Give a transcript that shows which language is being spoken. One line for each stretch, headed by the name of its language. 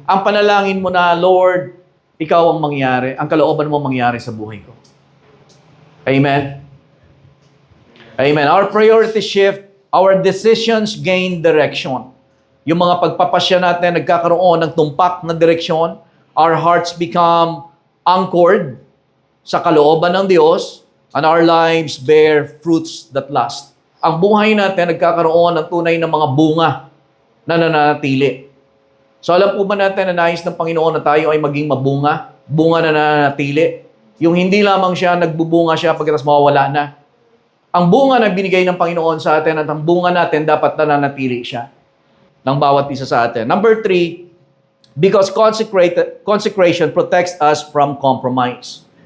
Filipino: Ang panalangin mo na, Lord, ikaw ang mangyari, ang kalooban mo mangyari sa buhay ko. Amen? Amen.
English: Our priority shift, our decisions gain direction.
Filipino: Yung mga pagpapasya natin, nagkakaroon ng tumpak na direksyon.
English: Our hearts become anchored
Filipino: sa kalooban ng Diyos,
English: and our lives bear fruits that last.
Filipino: Ang buhay natin, nagkakaroon ng tunay na mga bunga na nananatili. So alam po ba natin na nais ng Panginoon na tayo ay maging mabunga? Bunga na nananatili. Yung hindi lamang siya, nagbubunga siya pagkatapos mawawala na. Ang bunga na binigay ng Panginoon sa atin at ang bunga natin dapat nananatili siya ng bawat isa sa atin.
English: Number 3, because consecration protects us from compromise.